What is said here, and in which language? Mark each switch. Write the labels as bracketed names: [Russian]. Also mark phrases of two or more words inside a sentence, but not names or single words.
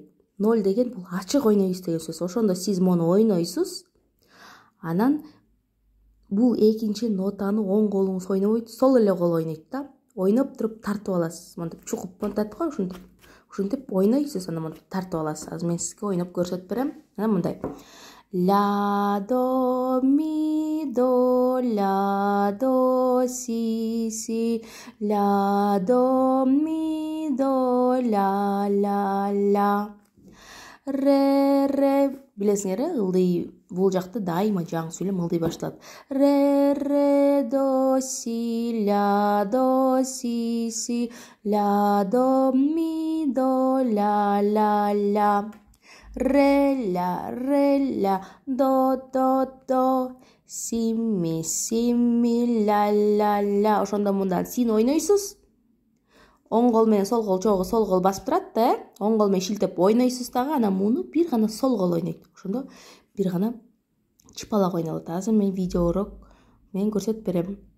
[Kyrgyz] 0 деген бул ачык ойнойсуз деген сөз. Ошондо сиз мону ойнойсуз. Анан бул экинчи нотаны оң колуңуз ойнобойт, сол эле кол ойнойт да. Ойноп туруп тартып аласыз. Монтип чукуп монтат го, ушинтип ойнойсуз, анан монтип тартып аласыз. Азыр мен сизге ойноп көрсөтүп берем. Анан мындай. Ля, до, ми, до, ля, до, си, си, ля, до, ми, до, ля, ля, ля. Ре, билесиңер, ылдый бул жакта дайыма жаңы сүйлөм ылдый башталат. Ре, до, си, си, ля, до, ми, до, ля, ля, ля. Ре, ля, до, си, ми, ля. Ошондо мындан сини ойнойсуз. Оң кол менен сол кол чогуу сол кол басып турат да, оң кол менен шилтеп ойнойсуз дагы, анан муну бир гана сол кол ойнойт. Ошондо бир гана чыпалак ойнолот. Азыр мен видеорок мен көрсөтүп берем.